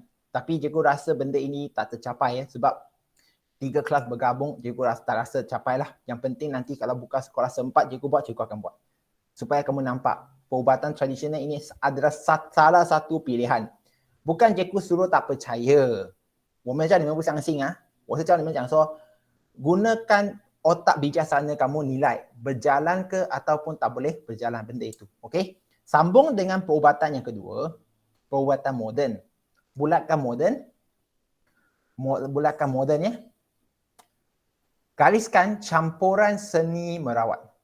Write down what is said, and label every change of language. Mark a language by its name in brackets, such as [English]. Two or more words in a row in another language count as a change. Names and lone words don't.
[Malay] Tapi cikgu rasa benda ini tak tercapai ya. Sebab 3 kelas bergabung, cikgu tak rasa capai lah. Yang penting nanti kalau buka sekolah sempat cikgu buat, cikgu akan buat. Supaya kamu nampak perubatan tradisional ini adalah salah satu pilihan. Bukan cikgu suruh tak percaya. [Chinese] 我们叫你们不相信我是叫你们讲说 [Malay] gunakan otak bijaksana kamu nilai berjalan ke ataupun tak boleh berjalan benda itu. Okey? Sambung dengan perubatan yang kedua, perubatan moden. Bulatkan moden ya. Gariskan campuran seni merawat.